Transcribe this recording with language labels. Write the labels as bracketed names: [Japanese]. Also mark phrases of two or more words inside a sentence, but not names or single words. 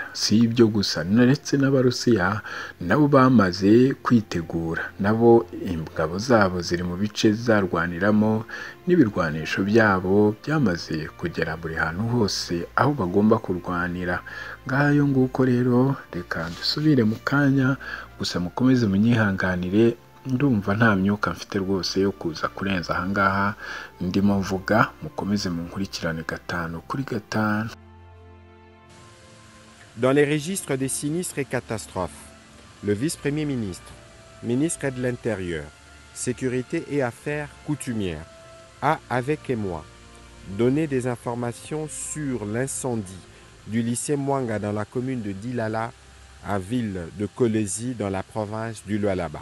[Kinyarwanda] Si ibyo gusa, ndetse n'Abarusiya nabo bamaze kwitegura, nabo ingabo zabo ziri mu bice zarwaniramo, n'ibirwanisho byabo byamaze kugera buri hantu hose aho bagomba kurwanira. Ngayo nguko rero, reka dusubire mu kanya, gusa mukomeze munyihanganire, ndumva nta myuka mfite rwose yo kuza kurenza ahangaha ndimo mvuga. Mukomeze munkurikirane gatanu kuri gatanu. [French] Dans les registres des sinistres et catastrophes, le vice-premier ministre, ministre de l'Intérieur, Sécurité et Affaires coutumières, a, avec émoi, donné des informations sur l'incendie du lycée Mwanga dans la commune de Dilala, à ville de Kolezi dans la province du Lualaba.